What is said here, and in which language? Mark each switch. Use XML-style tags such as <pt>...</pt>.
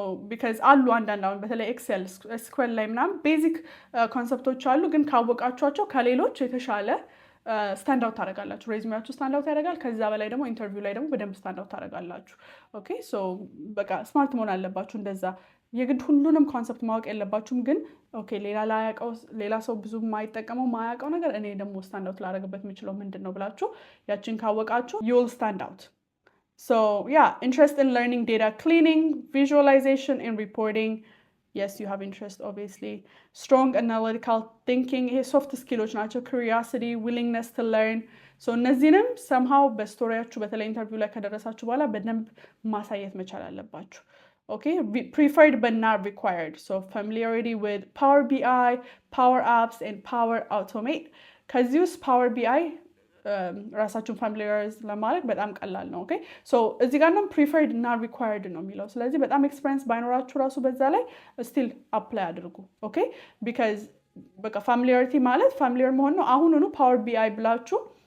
<am>ቢካዝ አሉ አንዳንድ አሁን በተለይ ኤክሰል ኤስኩኤል ላይ ምናምን ቤዚክ ኮንሰፕቶች አሉ ግን ካወቃችኋቸው ከሌሎች የተሻለ ስታንድ አውት ታደርጋላችሁ። ሬዝሜያችሁ ስታንድ አውት ያደርጋል። ከዛ በላይ ደግሞ ኢንተርቪው ላይ ደግሞ በደንብ ስታንድ አውት ታደርጋላችሁ። ኦኬ ሶ በቃ ስማርት መሆን አለባችሁ። እንደዛ የግድ ሁሉንም ኮንሰፕት ማወቅ የለባችሁም ግን ኦኬ ሌላ ሰው ብዙ የማይጠቀመው ማያውቀው ነገር እኔ ደግሞ ስታንድ አውት ላደርግበት የምችለው ምንድን ነው ብላችሁ ያችን ካወቃችሁ</am> <en>you will stand out. So yeah, interest in learning data cleaning, visualization and reporting. Yes, you have interest obviously. Strong analytical thinking, soft skills ናቸው. Curiosity, willingness to learn.</en> <am>So እነዚህንም somehow በስቶሪያችሁ በተለይ ኢንተርቪው ላይ ከደረሳችሁ በኋላ በደንብ ማሳየት መቻል አለባችሁ።</am> <en>Okay, preferred but not required. So familiarity with Power BI, Power Apps and Power Automate.</en> <am>ከዚህ ውስጥ Power BI ራሳችሁን ፋሚሊያራይዝ ለማድረግ በጣም ቀላል ነው። ኦኬ ሶ እዚህ ጋር ነው ፕሪፈርድ እና ሪኳየርድ ነው የሚለው። ስለዚህ በጣም ኤክስፔሪንስ ባይኖራችሁ ራሱ በዛ ላይ ስቲል አፕላይ አድርጉ። ኦኬ ቢካዝ በቃ ፋሚሊያሪቲ ማለት ፋሚሊያር መሆን ነው። አሁኑኑ ፓወር ቢአይ ብላችሁ</am>